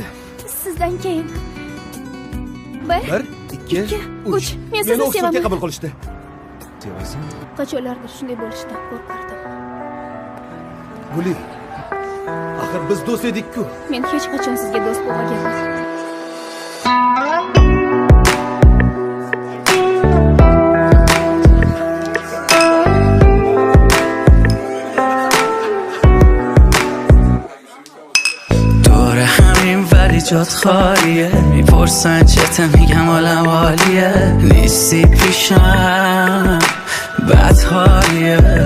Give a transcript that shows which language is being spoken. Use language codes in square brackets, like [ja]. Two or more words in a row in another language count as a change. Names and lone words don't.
[uz] Sizdan keyin. 1, 2, 3. Men sizni sevaman. Qabul qilishdi. Sevasan? Qachonlardir shunday bo'lishidan qo'rqardim. Guli. Axir biz do'st edik-ku. Men hech qachon sizga do'st bo'lmaganman. [fa] جات خالیه میپرسن چته میگم حالم عالیه نیستی پیشم بد حالیه